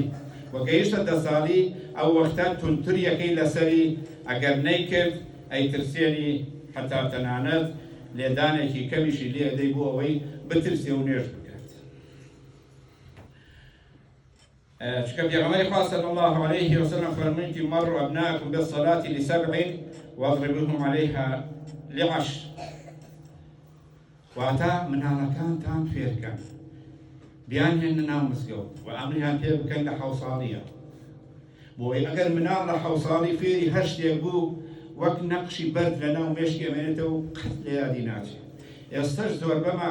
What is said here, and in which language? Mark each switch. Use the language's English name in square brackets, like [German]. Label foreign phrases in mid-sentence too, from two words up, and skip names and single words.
[Central Kurdish] و گەیشتە 10 ساڵی ئەو وەختە تونتریەکەی لەسەری ئەگەر نەیکرد ئەیترسێنی، حتا تەنانەت لێدانێکی کەمیشی لێ دەی بۆ ئەوەی بترسێ و نوێژ بکات. چکە پێغەمبەری خوا [Arabic] صلی الله علیه وسلم فەرمووی مەڕوا ئەبناءکم بالصلاة لسبع واضربوهم عليها لعشر. [Central Kurdish] واتە مناڵەکانتان فێرکەن، بیانهێنە ناو مزگەوت و ئەمریان پێ بکەن لە 7 ساڵیە. بۆی ئەگەر مناڵ لە 7 ساڵی فێری هەر شتێک بوو، وەک نەقشی بەرد لە ناو مێشکی ئەمێنێتەوە و قەت لە یادی ناچێت.